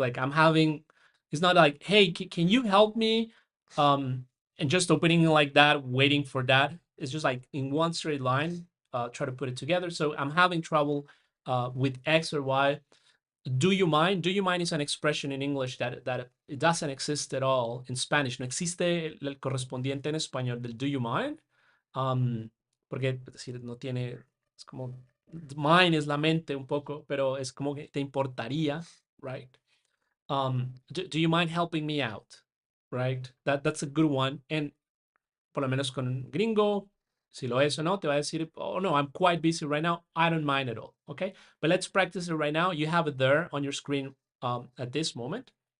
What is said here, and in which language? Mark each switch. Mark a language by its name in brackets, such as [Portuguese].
[English] Like I'm having, it's not like, hey, can you help me? And just opening like that, waiting for that. it's just like in one straight line. Try to put it together. So I'm having trouble with X or Y. Do you mind? Do you mind is an expression in English that it doesn't exist at all in Spanish. [Spanish] No existe el correspondiente en español del [English] do you mind. [Spanish] Porque es decir, no tiene, es como, mind es la mente un poco, pero es como que te importaría, right? [English] Do you mind helping me out? Right? That's a good one. And [Spanish] por lo menos con gringo, si lo es o no, te va a decir, [English] oh no, I'm quite busy right now. I don't mind at all. Okay. But let's practice it right now. You have it there on your screen at this moment.